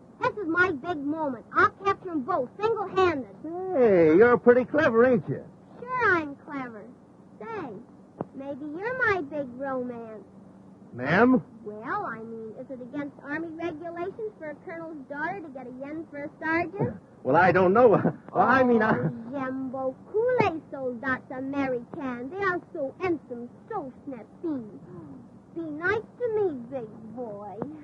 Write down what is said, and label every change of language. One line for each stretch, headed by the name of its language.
English: This is my big moment. I'll capture them both, single-handed. Hey, you're pretty clever, ain't you? Sure I'm clever. Say, maybe you're my big romance. Ma'am? Well, I mean, is it against Army regulations for a colonel's daughter to get a yen for a sergeant? Well, I don't know. Well, I mean,
French: J'aime beaucoup les soldats Americans.
English: They are so handsome, so snappy. Be nice to me, big boy.